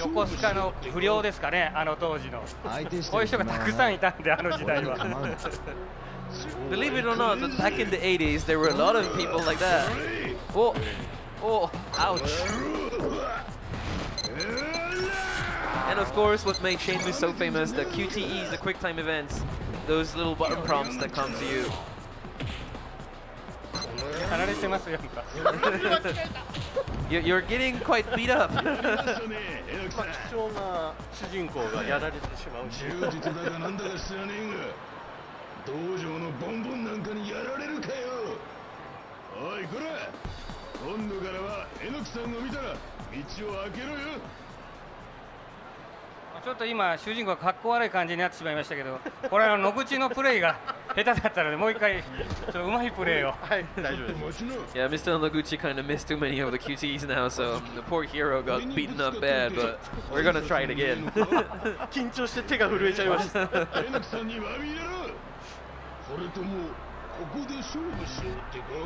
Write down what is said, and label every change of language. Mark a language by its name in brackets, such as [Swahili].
[Japanese] 横須賀の不良ですかね、当時の。こういう人がたくさんいたんで、時代は。 [English] Believe it or not, back in the 80s, there were a lot of people like that. Oh, oh, ouch. And of course, what made Shenmue so famous, the QTEs, the quick time events, those little button prompts that come to you. [Japanese] やられてますよ。 [English] You're getting quite beat up. [Japanese] 貴重な主人公がやられてしまう。充実だかなんだか知らねえが、道場のボンボンなんかにやられるかよ。おいこら、今度からはえのきさんを見たら道を開けろよ。ちょっと今主人公がかっこ悪い感じになってしまいましたけど、これ野口のプレイが下手だったのでもう一回ちょっとうまいプレーを。はい、大丈夫です。 [English] Yeah, Mr. Noguchi kind of missed too many of the QTs now, so the poor hero got beaten up bad, but we're gonna try it again. [Japanese] 緊張して手が震えちゃいました。えのきさんに詫びやろ。それともここで勝負しようってか。